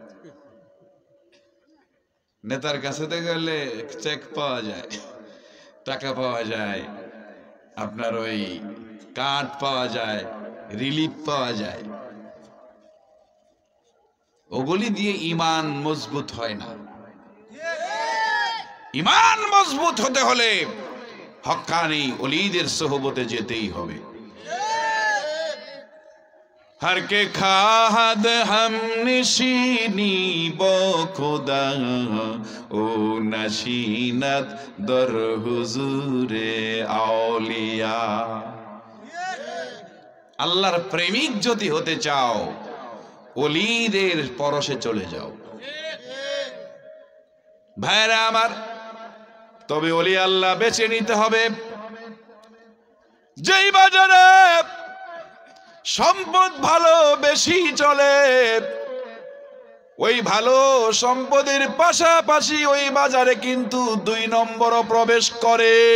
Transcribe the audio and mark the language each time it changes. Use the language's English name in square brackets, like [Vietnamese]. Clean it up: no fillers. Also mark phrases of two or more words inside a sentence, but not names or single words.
[Bangla] নেতার কাছে গেলে চেক পাওয়া যায়, টাকা পাওয়া যায়, আপনার ওই কার্ড পাওয়া যায়, রিলিফ পাওয়া যায়। ওগুলি দিয়ে ইমান মজবুত হয় না। ইমান মজবুত হতে হলে হক্কানি ওলিদের সোহবতে যেতেই হবে। [Persian] هر که خواهد همنشینی با خدا او نشیند در حضور اولیا. [Bangla] আল্লাহর প্রেমিক যদি হতে চাও ওলিদের পরশে চলে যাও। ভাইরা আমার, তবে ওলি আল্লাহ বেছে নিতে হবে। যেই বাজারে সম্পদ ভালো বেশি চলে, ওই ভালো সম্পদের পাশাপাশি ওই বাজারে কিন্তু 2 নম্বরও প্রবেশ করে।